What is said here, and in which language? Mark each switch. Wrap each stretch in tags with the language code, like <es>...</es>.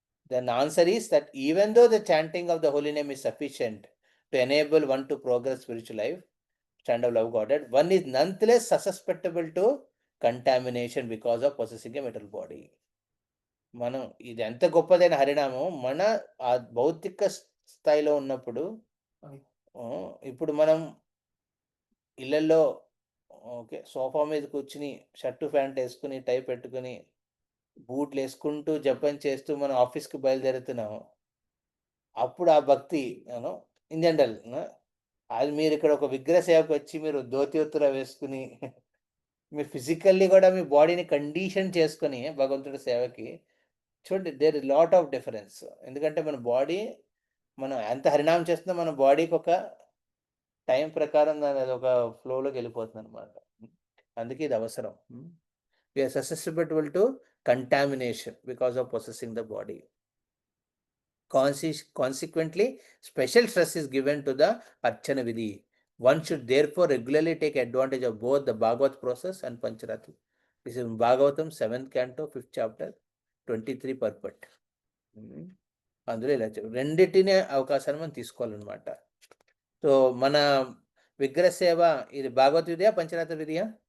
<en>Then answer is that even though the chanting of the holy name is sufficient to enable one to progress spiritual life, Stand of love Godhead. One is nonetheless susceptible to contamination because of possessing a material body.</en> <te>మనం ఇది ఎంత గొప్పదైన హరినామం మన ఆ భౌతిక స్థాయిలో ఉన్నప్పుడు ఇప్పుడు మనం ఇళ్ళల్లో ఓకే సోఫా మీద కూర్చుని షర్టు ప్యాంట్ వేసుకుని టై పెట్టుకుని బూట్లు వేసుకుంటూ జపం చేస్తూ మనం ఆఫీస్కి బయలుదేరుతున్నాము. అప్పుడు ఆ భక్తి ఇన్ జనరల్ అది మీరు ఇక్కడ ఒక విగ్రహ సేవకు వచ్చి మీరు ధోతియుత్తర వేసుకుని మీరు ఫిజికల్లీ కూడా మీ బాడీని కండిషన్ చేసుకొని భగవంతుడి సేవకి చూడండి,</te> <en>There is lot of difference.</en> <te>ఎందుకంటే మన బాడీ మనం ఎంత హరినామం చేస్తుందో మన బాడీకి ఒక టైం ప్రకారం అది ఒక ఫ్లోలోకి వెళ్ళిపోతుంది అనమాట. అందుకే ఇది అవసరం.</te> <en>We are susceptible to contamination because of possessing the body. Consequently, special stress is given to the Archana Vidhi. One should therefore regularly take advantage of both the Bhagavat process and Pancharatri. This is Bhagavatam 7th canto 5th chapter 23 purport.</en> <te>అందులో ఇలా రెండింటినే అవకాశాన్ని మనం తీసుకోవాలన్నమాట. So మన విగ్రహ సేవ ఇది భాగవత విధియా పంచరాత్ర విధియా?</te>